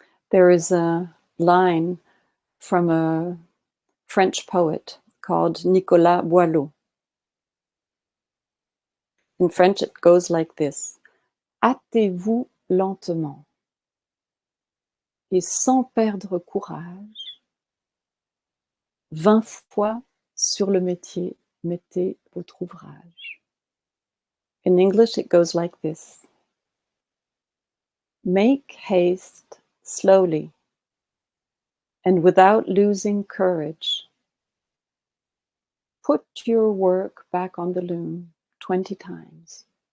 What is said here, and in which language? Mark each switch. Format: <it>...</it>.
<en>There is a line from a French poet called Nicolas Boileau. In French, it goes like this:</en> <fr>hâtez-vous lentement, et sans perdre courage, 20 fois sur le métier mettez votre ouvrage.</fr> <en>In English, it goes like this: make haste slowly, and without losing courage, put your work back on the loom 20 times.</en>